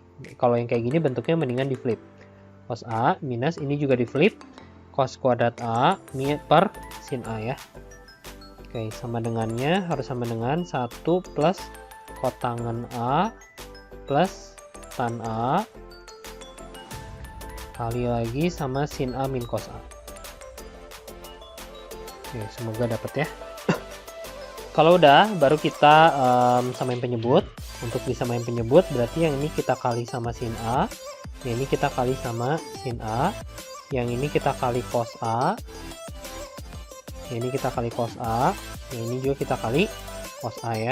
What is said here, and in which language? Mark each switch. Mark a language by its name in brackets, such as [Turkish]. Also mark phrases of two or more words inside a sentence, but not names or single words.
[Indonesian] Kalau yang kayak gini bentuknya mendingan di flip. Cos A minus ini juga di flip. Cos kuadrat A per sin A ya. Oke, sama dengannya harus sama dengan 1 plus kotangan A plus tan A kali lagi sama sin A min cos A. Oke, semoga dapat ya. Kalau udah, baru kita samain penyebut. Untuk disamain penyebut, berarti yang ini kita kali sama sin A, yang ini kita kali sama sin A, yang ini kita kali cos A, yang ini kita kali cos A, yang ini juga kita kali cos A ya.